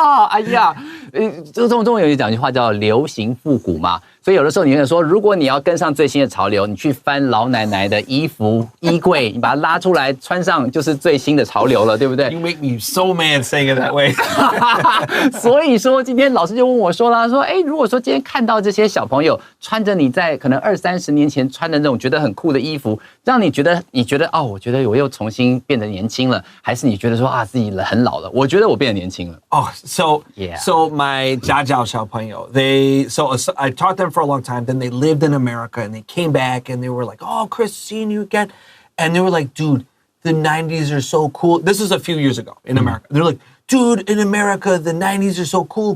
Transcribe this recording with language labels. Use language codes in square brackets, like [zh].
[zh] 哎呀，这个中文有讲一句话叫流行复古嘛，所以有的时候你会说，如果你要跟上最新的潮流，你去翻老奶奶的衣服衣柜，你把它拉出来穿上，就是最新的潮流了，对不对？ [en] You make me so mad saying it that way. [zh] 所以说，今天老师就问我说啦，说，如果说今天看到这些小朋友穿着你在可能20-30年前穿的那种觉得很酷的衣服，让你觉得哦，我觉得我又重新变得年轻了，还是你觉得说啊自己很老了？我觉得我变得年轻了。 [en] Oh, so my [zh] 家教小朋友, [en] so I taught them for a long time. Then they lived in America and they came back and they were like, "Oh, Chris, seeing you again," and they were like, "Dude, the 90s are so cool." This is a few years ago in America. They're like, "Dude, in America, the 90s are so cool.